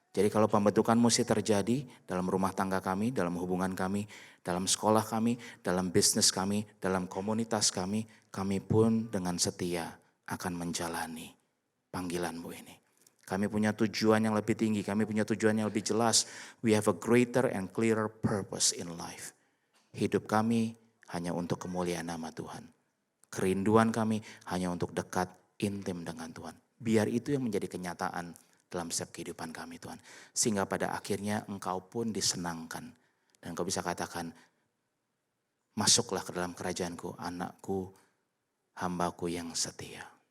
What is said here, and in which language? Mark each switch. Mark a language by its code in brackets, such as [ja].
[id] Jadi kalau pembentukan mesti terjadi dalam rumah tangga kami, dalam hubungan kami, dalam sekolah kami, dalam bisnis kami, dalam komunitas kami, kami pun dengan setia akan menjalani panggilan-Mu ini. Kami punya tujuan yang lebih tinggi, kami punya tujuan yang lebih jelas. [en] We have a greater and clearer purpose in life. [id] Hidup kami hanya untuk kemuliaan nama Tuhan. Kerinduan kami hanya untuk dekat, intim dengan Tuhan. Biar itu yang menjadi kenyataan dalam setiap kehidupan kami Tuhan. Sehingga pada akhirnya Engkau pun disenangkan. Dan Engkau bisa katakan, masuklah ke dalam kerajaanku, anakku, hambaku yang setia.